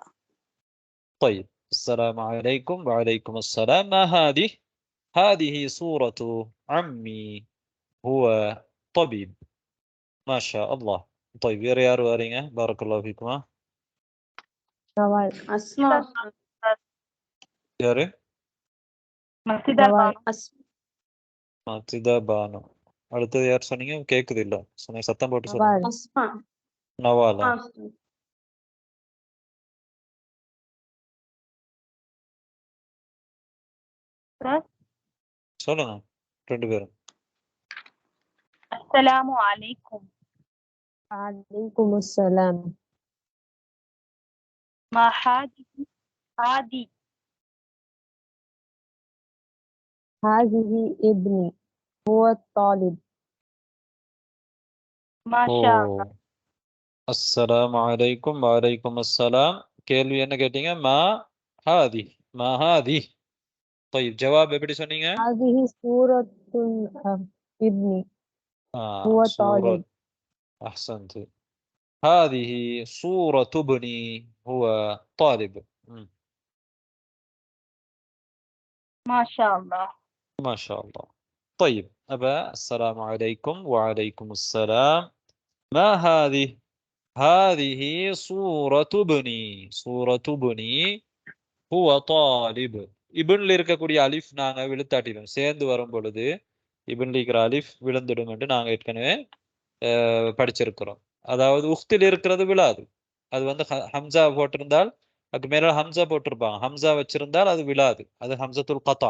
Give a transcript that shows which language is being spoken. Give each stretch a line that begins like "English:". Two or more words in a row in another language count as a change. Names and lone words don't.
Arabic: طيب السلام عليكم. وعليكم السلام. ما هذه؟ هذه صورة عمي هو طبيب. ما شاء الله. طيب يا ريار وارينه. بارك الله فيكما. أسماء. يا ري மத்திதா பானு.
Tamil: அடுத்தது யார் சொன்னீங்க? கேக்குது இல்ல, சொன்ன சத்தம் போட்டு சொல்லுங்க. நவாலா. சொல்லுங்க. ரெண்டு பேரும்.
Arabic: السلام عليكم. عليكم السلام. ما هذه هذه هذه ابني هو الطالب. ما شاء الله. السلام عليكم وعليكم السلام.
Tamil: கேள்வி என்ன கேட்டீங்க?
Arabic: ما هذه. ما هذه.
Tamil: طيب ஜவாப் எப்படி சொன்னீங்க?
Arabic: هذه سورة ابني هو சூரத். طالب. أحسنت. هذه صورة ابني هو طالب. ما شاء الله. ما شاء الله. طيب أبا السلام عليكم وعليكم السلام. ما هذه؟ هذه صورة ابني. صورة ابني هو طالب.
Tamil: இபன்ல இருக்கக்கூடிய அலிஃப் நாங்க விழுத்தாட்டிடும். சேர்ந்து வரும் பொழுது இபன்ல இருக்கிற அலிஃப் விழுந்துடும் என்று நாங்க ஏற்கனவே படிச்சிருக்கிறோம். அதாவது உக்தில் இருக்கிறது விழாது. அது வந்து ஹம்சா போட்டிருந்தால் அதுக்கு மேல ஹம்சா போட்டிருப்பாங்க. ஹம்சா வச்சிருந்தால் அது விழாது. அது
Arabic: همزة القطع.